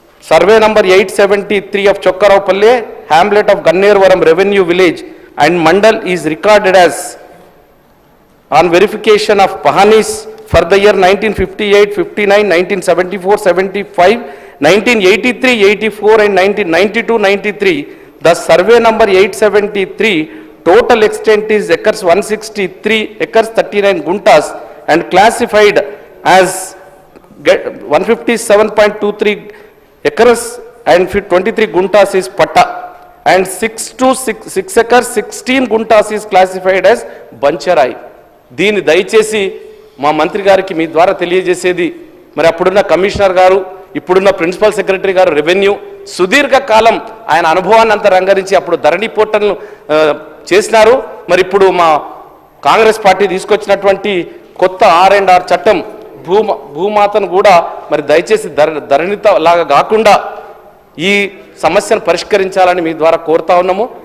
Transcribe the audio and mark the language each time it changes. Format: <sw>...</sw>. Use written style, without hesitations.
<en>Survey number 873 of Chokkaraopalli, hamlet of Ganneruvaram revenue village and mandal is recorded as on verification of pahanis for the year 1958, 59, 1974, 75, 1983, 84 and 1992, 93. The survey number 873, total extent is acres 163 acres 39 guntas and classified as 157.23 acres and 23 guntas is patta, and 6 acres 16 guntas is classified as bancharai.</en> <te>దీన్ని దయచేసి మా మంత్రి గారికి మీ ద్వారా తెలియజేసేది, మరి అప్పుడున్న commissioner గారు, ఇప్పుడున్న ప్రిన్సిపల్ సెక్రటరీ గారు రెవెన్యూ, సుదీర్ఘకాలం ఆయన అనుభవాన్ని అంతా రంగరించి అప్పుడు ధరణి పోర్టల్ను చేసినారు. మరి ఇప్పుడు మా కాంగ్రెస్ పార్టీ తీసుకొచ్చినటువంటి కొత్త R&R చట్టం భూమాతను కూడా మరి దయచేసి ధరణిత లాగా కాకుండా ఈ సమస్యను పరిష్కరించాలని మీ ద్వారా కోరుతా ఉన్నాము.</te>